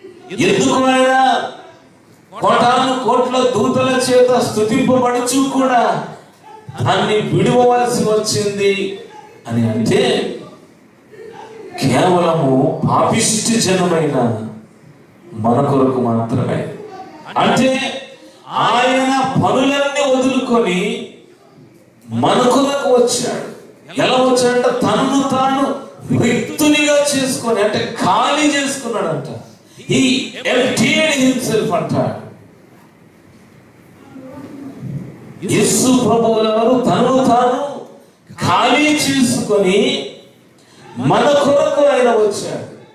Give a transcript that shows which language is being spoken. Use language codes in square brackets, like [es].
[te] ఎందుకు ఆయన కోటాను కోట్ల దూతల చేత స్తుతింపబడుచు కూడా దాన్ని విడవలసి వచ్చింది అని అంటే, కేవలము పాపిష్టి జనమైన మన కొరకు మాత్రమే. అంటే ఆయన పనులన్నీ వదులుకొని మన కొరకు వచ్చాడు. ఎలా వచ్చాడంటే, తనను తాను రిక్తునిగా చేసుకొని, అంటే ఖాళీ చేసుకున్నాడంట. [en] He emptied himself [te] అంటాడు. యేసు ప్రభువులవారు తనను తాను ఖాళీ చేసుకొని మన కొరకు ఆయన వచ్చాడు.